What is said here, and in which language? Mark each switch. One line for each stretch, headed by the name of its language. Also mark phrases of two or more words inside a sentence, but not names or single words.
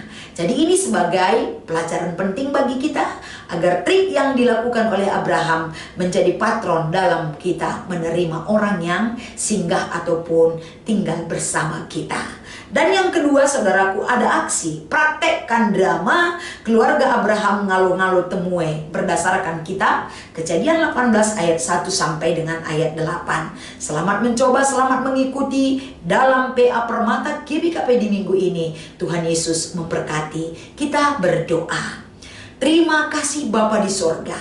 Indonesian: Jadi ini sebagai pelajaran penting bagi kita, agar trik yang dilakukan oleh Abraham menjadi patron dalam kita menerima orang yang singgah ataupun tinggal bersama kita. Dan yang kedua saudaraku, ada aksi. Praktekkan drama keluarga Abraham
Batak Karo: ngalo-ngalo temue
Indonesian: berdasarkan kitab Kejadian 18 ayat 1 sampai dengan ayat 8. Selamat mencoba, selamat mengikuti dalam PA Permata GBKP di minggu ini. Tuhan Yesus memberkati. Kita berdoa. Terima kasih Bapa di sorga.